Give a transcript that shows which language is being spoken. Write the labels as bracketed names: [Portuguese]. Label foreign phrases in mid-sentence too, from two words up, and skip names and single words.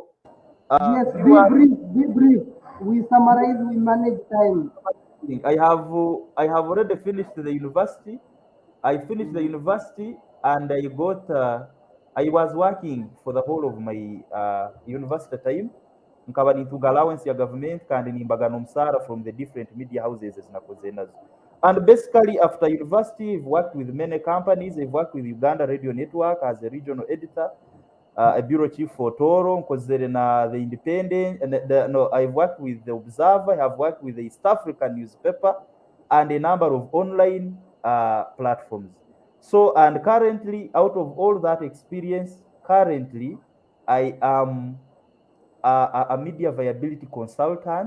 [English] Yes, you are, be brief. We summarize, we manage time. I have already finished the university. I finished the university and I got I was working for the whole of my university time. [Tooro] Nkaba nintunga allowance ya government kandi nimbaga n'omusara [English] from the different media houses [Tooro] ezinakoze nazo. [English] And basically after university, I've worked with many companies. I've worked with Uganda Radio Network as a regional editor, a bureau chief for Tooro, [Tooro] nkozere na [English] the Independent, and no, I've worked with the Observer, I have worked with the East African newspaper, and a number of online platforms. So, and currently, out of all that experience, currently, I am a media viability consultant.